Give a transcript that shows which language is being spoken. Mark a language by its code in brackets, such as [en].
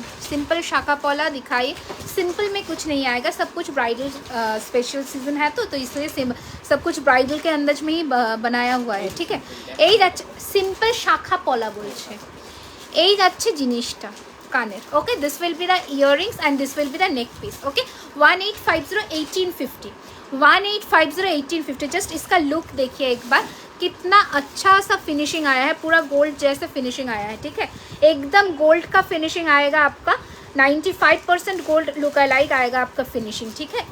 [hi] Simple शाखा पौला दिखाई, simple में कुछ नहीं आएगा, सब कुछ ब्राइडल स्पेशल सीजन है तो इसलिए सब कुछ ब्राइडल के अंदाज में ही बनाया हुआ है, ठीक है? [bn] এই যাচ্ছে সিম্পল শাখা পলা বলছে, এই যাচ্ছে জিনিসটা কানের, ওকে? [en] This will be the earrings and this will be the neck piece, okay? 1850, 1850, 1850, 1850। [hi] Just इसका लुक देखिए एक बार, कितना अच्छा सा फिनिशिंग आया है, पूरा गोल्ड जैसे फिनिशिंग आया है, ठीक है? एकदम गोल्ड का फिनिशिंग आएगा आपका, 95% गोल्ड लुक अलाइक आएगा आपका फिनिशिंग, ठीक है?